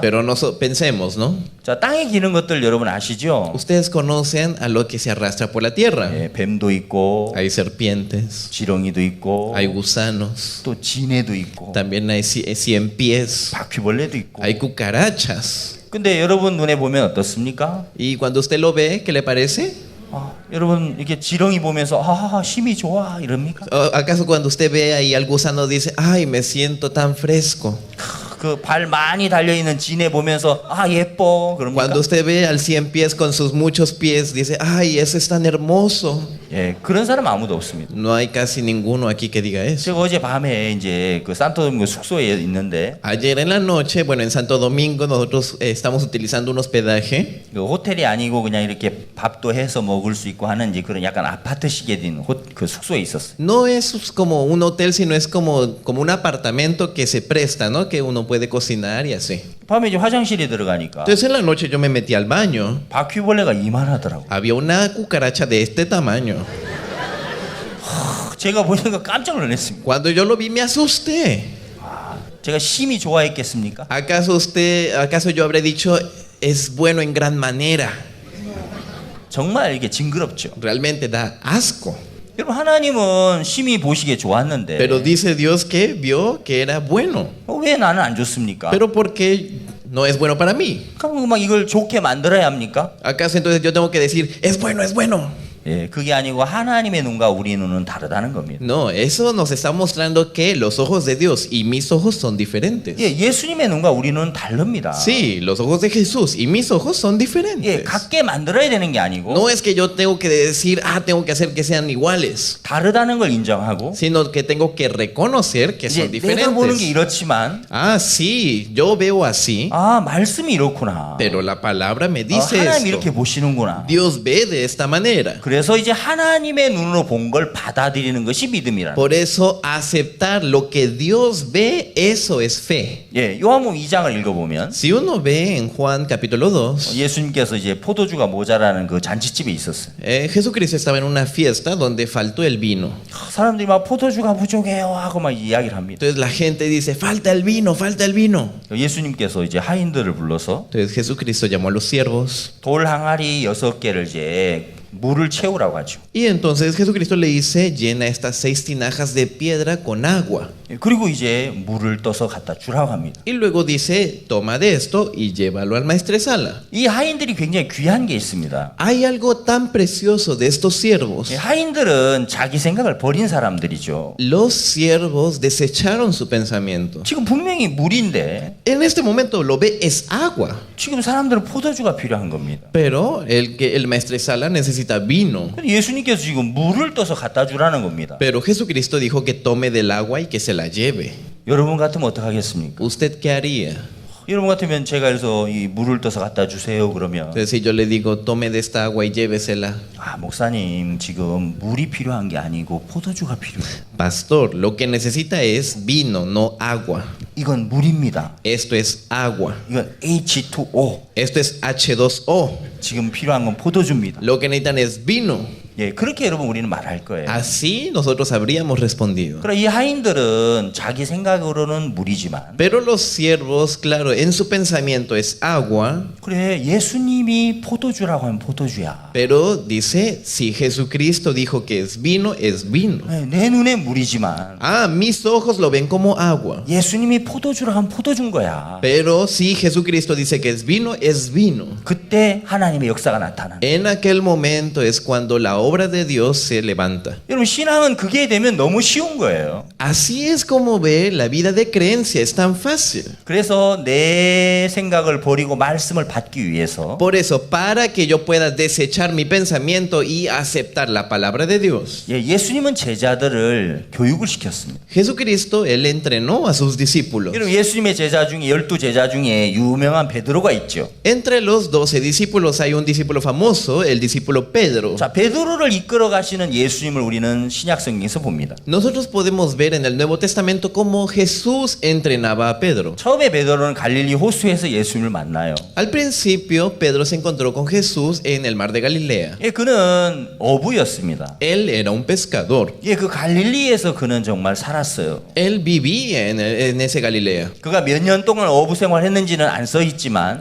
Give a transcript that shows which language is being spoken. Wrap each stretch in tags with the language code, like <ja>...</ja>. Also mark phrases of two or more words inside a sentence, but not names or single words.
<es>Pero pensemos, ¿no?</es> <ko>자, 땅에 기는 것들 여러분 아시죠?</ko> <es>Ustedes conocen a lo que se arrastra por la tierra.</es> <ko>예, 뱀도 있고</ko> <es>Hay serpientes,</es> <ko>지렁이도 있고</ko> <es>hay gusanos,</es> <ko>또 지네도 있고</ko> <es>también hay 100 pies,</es> <ko>바퀴벌레도 있고.</ko> <es>hay cucarachas.</es> <ko>근데 여러분 눈에 보면 어떻습니까?</ko> <es>Y cuando usted lo ve, ¿qué le parece?</es> <ko>아, 여러분 이렇게 지렁이 보면서 아 힘이 좋아 이럽니까?</ko> <es>¿Acaso cuando usted ve ahí al gusano dice, ay, me siento tan fresco?</es> <ko>그 발 많이 달려 있는 지네 보면서 아 예뻐 그럽니까?</ko> <es>Cuando usted ve al 100 pies con sus muchos pies, dice, ay, ese es tan hermoso.</es> <ko>예, 그런 사람 아무도 없습니다.</ko> <es>No hay casi ninguno aquí que diga eso.</es> <ko>제가 어제 밤에 이제 그 산토도mingo 숙소에 있는데</ko> <es>Ayer en la noche, bueno, en Santo Domingo nosotros estamos utilizando un hospedaje.</es> <ko>그 호텔이 아니고 그냥 이렇게 밥도 해서 먹을 수 있고 하는 이제 그런 약간 아파트식에 된 그 숙소에 있었어요.</ko> <es>No es como un hotel, sino es como un apartamento que se presta, ¿no? Que uno puede cocinar y así.</es> <ko>밤에 이제 화장실에 들어가니까</ko> <es>Entonces en la noche yo me metí al baño.</es> <ko>바퀴벌레가 이만하더라고.</ko> <es>Había una cucaracha de este tamaño.</es> <ko>제가 보니까 깜짝 놀랐습니다.</ko> <es>Cuando yo lo vi me asusté.</es> <ko>제가 심히 좋아했겠습니까?</ko> <es>¿Acaso yo habré dicho es bueno en gran manera?</es> <ko>정말 이게 징그럽죠.</ko> <es>Realmente da asco.</es> <ko>여러분 하나님은 심히 보시기에 좋았는데</ko> <es>Pero dice Dios que vio que era bueno.</es> <ko>왜 나는 안 좋습니까?</ko> <es>Pero ¿por qué no es bueno para mí?</es> <ko>그럼 막 이걸 좋게 만들어야 합니까?</ko> <es>¿Acaso entonces yo tengo que decir es bueno, es bueno?</es> <ko>예, 그게 아니고 하나님의 눈과 우리 눈은 다르다는 겁니다.</ko> <es>No, eso nos está mostrando que los ojos de Dios y mis ojos son diferentes.</es> <ko>예, 예수님의 눈과 우리 눈은 다릅니다.</ko> <es>Sí, los ojos de Jesús y mis ojos son</es> <ko>예,</ko> <es>diferentes.</es> <ko>같게 만들어야 되는 게 아니고</ko> <es>No es que yo tengo que decir, tengo que hacer que sean iguales,</es> <ko>다르다는 걸 인정하고</ko> <es>sino que tengo que reconocer que son</es> <ko>이제 내가 보는 게</ko> <es>diferentes.</es> <ko>이렇지만</ko> <es>Sí, yo veo así,</es> <ko>아 말씀이 이렇구나.</ko> <es>pero la palabra me dice</es> <ko>하나님</ko> <es>esto.</es> <ko>이렇게 보시는구나.</ko> <es>Dios ve de esta manera.</es> <ko>그래서 그래서 이제 하나님의 눈으로 본 걸 받아들이는 것이 믿음이라는.</ko> <es>Por eso aceptar lo que Dios ve, eso es fe.</es> <ko>예, 요한복음 2장을 읽어보면</ko> <es>Si uno ve en Juan capítulo 2,</es> <ko>예수님께서 이제 포도주가 모자라는 그 잔치집에 있었어요.</ko> <es>Jesucristo estaba en una fiesta donde faltó el vino.</es> <ko>사람들이 막 포도주가 부족해요 하고 막 이야기를 합니다.</ko> <es>Entonces la gente dice, falta el vino, falta el vino.</es> <ko>예수님께서 이제 하인들을 불러서</ko> <es>Entonces Jesucristo llamó a los siervos</es> <ko>돌 항아리 6개를 이제 물을 채우라고 하죠.</ko> <es>y entonces Jesucristo le dice, llena estas 6 tinajas de piedra con agua.</es> <ko>그리고 이제 물을 떠서 갖다 주라고 합니다.</ko> <es>Y luego dice, toma de esto y llévalo al maestresala.</es> <ko>이 하인들이 굉장히 귀한 게 있습니다.</ko> <es>Hay algo tan precioso de estos siervos.</es> <ko>하인들은 자기 생각을 버린 사람들이죠.</ko> <es>Los siervos desecharon su pensamiento.</es> <ko>지금 분명히 물인데</ko> <es>En este momento lo ve es agua,</es> <ko>지금 사람들은 포도주가 필요한 겁니다.</ko> <es>pero el maestresala necesita vino.</es> <ko>근데 예수님께서 지금 물을 떠서 갖다 주라는 겁니다.</ko> <es>Pero Jesucristo dijo que tome del agua y que se la lleve.</es> <ko>여러분 같으면 어떻게 하겠습니까?</ko> <es>¿Usted qué haría?</es> <ko>여러분 같으면 제가 그래서 이 물을 떠서 갖다 주세요 그러면</ko> <es>Entonces, si yo le digo, tome de esta agua y llévesela.</es> <ko>아 목사님 지금 물이 필요한 게 아니고 포도주가 필요해요.</ko> <es>Pastor, lo que necesita es vino, no agua.</es> <ko>이건 물입니다.</ko> <es>Esto es agua.</es> <ko>이건 H2O.</ko> <es>Esto es H2O.</es> <ko>지금 필요한 건 포도주입니다.</ko> <es>Lo que necesitan es vino.</es> <ko>예, 그렇게 여러분 우리는 말할 거예요.</ko> <es>Así nosotros habríamos respondido.</es> <ko>그럼 이 하인들은 자기 생각으로는 물이지만</ko> <es>Pero los siervos, claro, en su pensamiento es agua.</es> <ko>그래 예수님이 포도주라고 하면 포도주야.</ko> <es>Pero dice, si Jesucristo dijo que es vino, es vino.</es> <ko>네, 내 눈에 물이지만</ko> <es>Ah, mis ojos lo ven como agua.</es> <ko>예수님이 포도주라고 하면 포도주인 거야.</ko> <es>Pero si Jesucristo dice que es vino, es vino.</es> <ko>그때 하나님의 역사가 나타나.</ko> <es>En aquel momento es cuando la obra de Dios se levanta.</es> <ko>여러분 신앙은 그게 되면 너무 쉬운 거예요.</ko> <es>Así es como ve la vida de creencia, es tan fácil.</es> <ko>그래서 내 생각을 버리고 말씀을 받기 위해서</ko> <es>Por eso, para que yo pueda desechar mi pensamiento y aceptar la palabra de Dios,</es> <ko>예, 예수님은 제자들을 교육을 시켰습니다.</ko> <es>Jesucristo, Él entrenó a sus discípulos.</es> <ko>여러분 예수님의 제자 중에 12제자 중에 유명한 베드로가 있죠.</ko> <es>Entre los 12 discípulos hay un discípulo famoso, el discípulo Pedro.</es> <ko>자, 베드로를 이끌어 가시는 예수님을 우리는 신약 성경에서 봅니다.</ko> <es>Nosotros podemos ver en el Nuevo Testamento cómo Jesús entrenaba a Pedro.</es> <ko>처음에 베드로는 갈릴리 호수에서 예수님을 만나요.</ko> <es>Al principio, Pedro se encontró con Jesús en el mar de Galilea.</es> <ko>예, 그는 어부였습니다.</ko> <es>Él era un pescador.</es> <ko>예, 그 갈릴리에서 그는 정말 살았어요.</ko> <es>Él vivía en ese Galilea.</es> <ko>그가 몇 년 동안 어부 생활했는지는 안 써 있지만</ko>